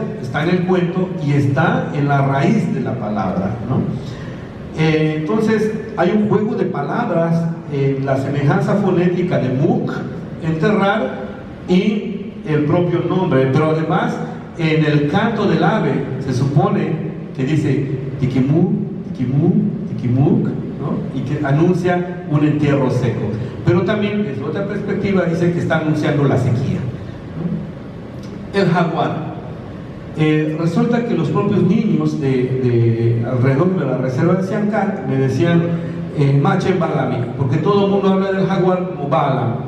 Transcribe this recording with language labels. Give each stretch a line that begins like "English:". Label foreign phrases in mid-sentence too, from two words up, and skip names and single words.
Spanish: Está en el cuento y está en la raíz de la palabra, ¿no? Entonces, hay un juego de palabras en la semejanza fonética de muk, enterrar, y el propio nombre, pero además en el canto del ave se supone que dice
Yucateco: tikimu, tikimu, tikimuk,
Spanish: ¿no? Y que anuncia un entierro seco. Pero también, desde otra perspectiva, dice que está anunciando la sequía, ¿no? El jaguar. Resulta que los propios niños de alrededor de la reserva de Siancán me decían
Yucateco: Mache Balami,
Spanish: porque todo el mundo habla del jaguar como Balam.